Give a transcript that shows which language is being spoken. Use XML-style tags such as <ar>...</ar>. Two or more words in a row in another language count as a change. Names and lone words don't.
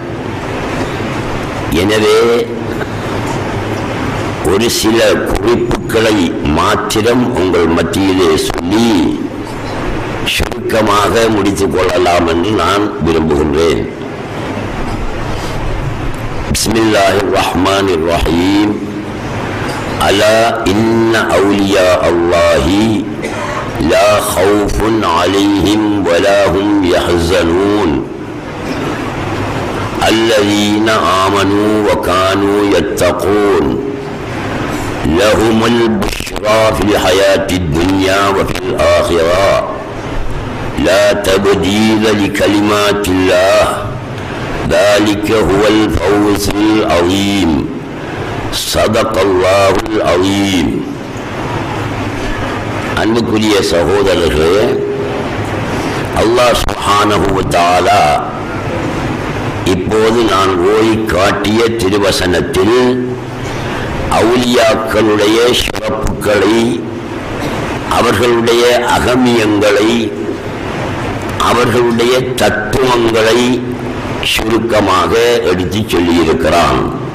<ta>எனவே ஒரு சில குறிப்புகளை மாத்திரம் உங்கள் மத்தியிலே சொல்லி சுருக்கமாக முடித்துக் கொள்ளலாம் என்று நான் விரும்புகின்றேன்.</ta> <ar>بسم الله الرحمن الرحيم. ألا إن أولياء الله لا خوف عليهم ولا هم يحزنون الذين آمنوا وكانوا يتقون لهم البشرى في الحياة الدنيا وفي الآخرة لا تبديل لكلمات الله ذلك هو الفوز العظيم صدق الله العظيم.</ar> <ta>அன்புக்குரிய சகோதரர்களே, அல்லாஹ்</ta> <ar>سبحانه وتعالى</ar> <ta>இப்போது நான் ஓதி காட்டிய திருவசனத்தில் அவுலியாக்களுடைய சிறப்புகளை, அவர்களுடைய அகமியங்களை, அவர்களுடைய தத்துவங்களை சுருக்கமாக எடுத்துச் சொல்லியிருக்கிறான்.</ta>